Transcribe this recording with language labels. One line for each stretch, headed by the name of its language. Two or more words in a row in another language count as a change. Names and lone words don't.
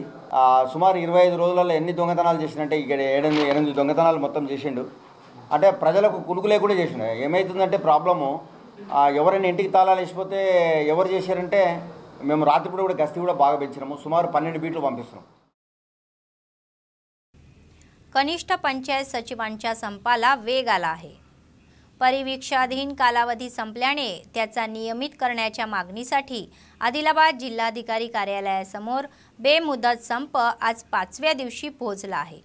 Telugu: సుమారు 25 రోజులలో ఎన్ని దొంగతనాలు చేసినంటే ఇక్కడ 8 దొంగతనాలు మొత్తం చేసిండు. అంటే ప్రజలకు కునుకు లేకుండా చేసిండు. ఏమవుతుందంటే ప్రాబ్లము, ఎవరైనా ఇంటికి తాళాలు వేసిపోతే ఎవరు చేశారంటే మేము రాత్రిపూట కూడా గస్తీ కూడా బాగా పెంచినాము. సుమారు 12 బీట్లు పంపిస్తున్నాం.
Marathi: कनिष्ठ पंचायत सचिवांच्या संपाला वेग आला आहे. परिवीक्षाधीन कालावधी संपल्याने त्याचा नियमित करण्याच्या मागणीसाठी आदिलाबाद जिल्हाधिकारी कार्यालयासमोर बेमुदत संप आज 5व्या दिवशी पोहोचला आहे.